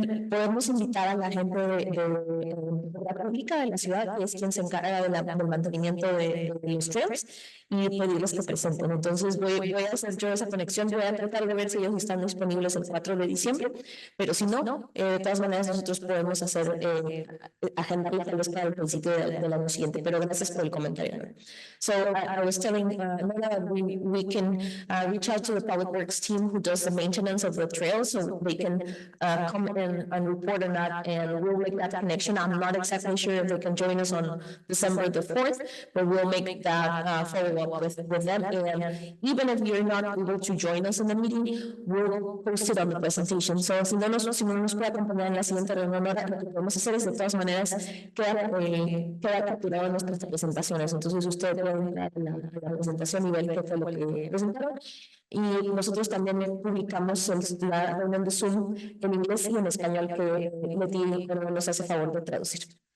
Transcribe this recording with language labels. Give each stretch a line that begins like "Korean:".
Spanish: Podemos invitar a la gente de la pública de la ciudad, que es quien se encarga del mantenimiento de los trails, y pedirles que presenten. Entonces voy a hacer yo esa conexión, voy a tratar de ver si ellos están disponibles el 4 de diciembre, pero si no, de todas maneras nosotros podemos hacer agendarla tal vez para el principio del año siguiente, pero gracias por el comentario.
English: So I was telling Nora that we can reach out to the Public Works team who does the maintenance of the trail, so they can come in and report on that, and we'll make that connection. I'm not exactly sure if they can join us on December the 4th, but we'll make that follow up with them. And even if you're not able to join us in the meeting, we'll post it on the presentation.
Spanish: So si no nos puede acompañar en la siguiente reunión, lo que podemos hacer es de todas maneras queda capturado en nuestras presentaciones. Entonces usted puede entrar a la presentación y ver qué fue lo que presentaron. Y nosotros también publicamos la reunión de Zoom en inglés y en español que Leti nos hace favor de traducir.